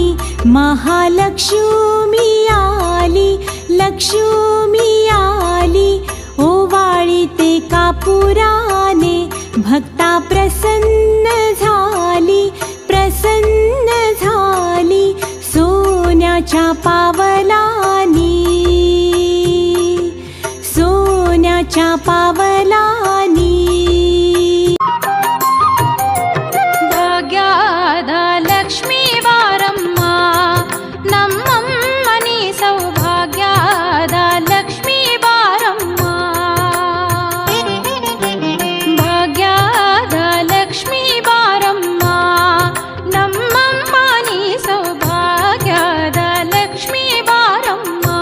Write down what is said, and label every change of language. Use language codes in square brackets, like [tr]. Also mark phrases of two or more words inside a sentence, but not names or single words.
[mr] महालक्ष्मी आली, लक्ष्मी आली, ओवाळीते कापुराने भक्ता प्रसन्न झाली, प्रसन्न झाली सोन्याच्या पावलानी, सोन्याच्या पावलानी. [kn] ಭಾಗ್ಯದ ಲಕ್ಷ್ಮೀ ಬಾರಮ್ಮ, ನಮ್ಮಮ್ಮನಿ ಸೌಭಾಗ್ಯದ ಲಕ್ಷ್ಮೀ ಬಾರಮ್ಮ. ಭಾಗ್ಯದ ಲಕ್ಷ್ಮೀ ಬಾರಮ್ಮ, ನಮ್ಮಮ್ಮನಿ ಸೌಭಾಗ್ಯದ ಲಕ್ಷ್ಮೀ ಬಾರಮ್ಮ.